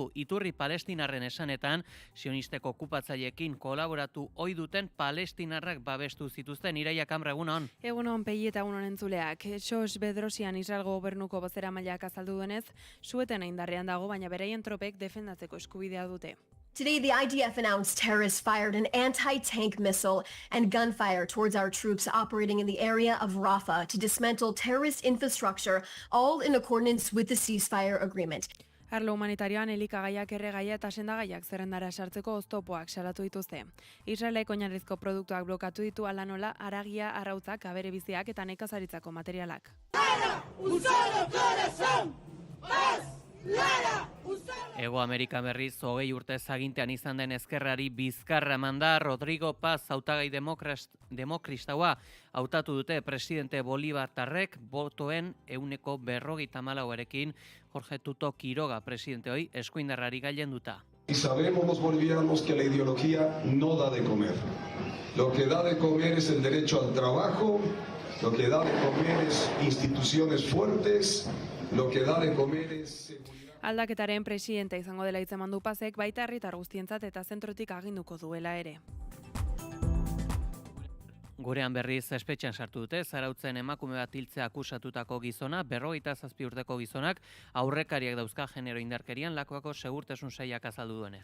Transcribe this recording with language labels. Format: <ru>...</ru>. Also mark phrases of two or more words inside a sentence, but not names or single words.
<eu>Iturri palestinarren esanetan, sionisteko okupatzaileekin kolaboratu ohi duten palestinarrak babestu zituzten. Iraia Kamra, egunon. Egunon, Pegi eta egunon entzuleak. Sos Bedrosian Israelgo gobernuko bozeramaileak azaldu duenez, sueten indarrean dago, baina beraien tropek defendatzeko eskubidea dute.</eu> <en>Today, the IDF announced terrorists fired an anti-tank missile and gunfire towards our troops operating in the area of Rafah to dismantle terrorist infrastructure, all in accordance with the ceasefire agreement.</en> <eu>Arlo humanitarioan elikagaiak, erregaia eta sendagaiak zerrendara sartzeko oztopoak salatu dituzte. Israelek oinarrizko produktuak blokatu ditu hala nola haragia, arrautzak, abere biziak eta nekazaritzako materialak. Hego Amerika berriz 20 urte agintean izan den ezkerrari bizkarra manda. Rodrigo Paz hautagai demokristaua hautatu dute presidente bolibartarrek botoen 54%ekin. Jorge Tuto Quiroga presidente hoy eskuindarrari gailenduta.</eu> <es>Y sabemos los bolivianos que la ideología no da de comer. Lo que da de comer es el derecho al trabajo, lo que da de comer es instituciones fuertes, lo que da de comer es seguridad.</es> <eu>Aldaketaren presidente izango dela hitzeman du Pazek, baita herritar guztientzat eta zentrotik aginduko duela ere. Gurean berriz espetxean sartu dute, Zarautzen emakume bat hiltzea akusatutako gizona, 57 urteko gizonak, aurrekariak dauzka genero indarkerian, Lakuako segurtasun sailak azaldu duenez.</eu>